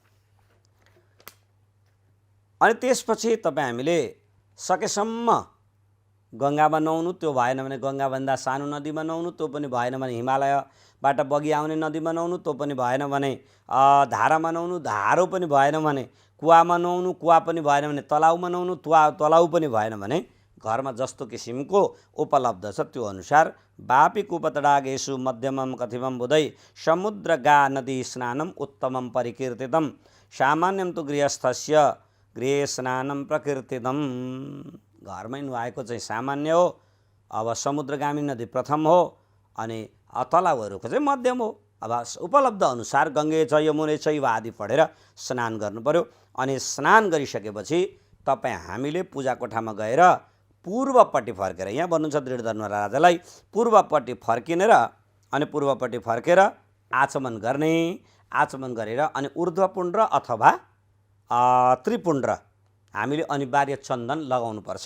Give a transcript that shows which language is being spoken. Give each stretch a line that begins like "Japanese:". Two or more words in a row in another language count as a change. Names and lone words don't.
Nepali: अनि त्यसपछि तपाईँ हामीले सकेसम्म गङ्गामा नुहाउनु, त्यो भएन भने गङ्गाभन्दा सानो नदीमा नुहाउनु, त्यो पनि भएन भने हिमालयबाट बगी आउने नदीमा नुहाउनु, त्यो पनि भएन भने धारामा नुहाउनु, धारो पनि भएन भने कुवामा नुहाउनु, कुवा पनि भएन भने तलाउमा नुहाउनु, तलाउ पनि भएन भने घरमा जस्तो किसिमको उपलब्ध छ त्यो अनुसार
Sanskrit: वापी कुपतडागेषु मध्यमम कथिमम बुधै समुद्र गा नदी स्नानम उत्तमम परिकीर्तितम सामान्यम तु गृहस्थस्य गृहे स्नानम प्रकीर्तितम।
Nepali: घरमै नुहाएको चाहिँ सामान्य हो। अब समुद्रगामी नदी प्रथम हो अनि तलाउहरूको चाहिँ मध्यम हो। अब उपलब्ध अनुसार
Sanskrit: गङ्गे छ यमुने चैव
Nepali: आदि पढेर स्नान गर्नु पर्यो। अनि स्नान गरिसकेपछि तपाईँ हामीले पूजा कोठामा गएर पूर्वपट्टि फर्केर, यहाँ भन्नुहुन्छ दृढधनुवा राजालाई पूर्वपट्टि फर्किने र अनि पूर्वपट्टि फर्केर आचमन गर्ने। आचमन गरेर अनि ऊर्ध्वपुण्ड अथवा त्रिपुण्ड हामीले अनिवार्य चन्दन लगाउनुपर्छ।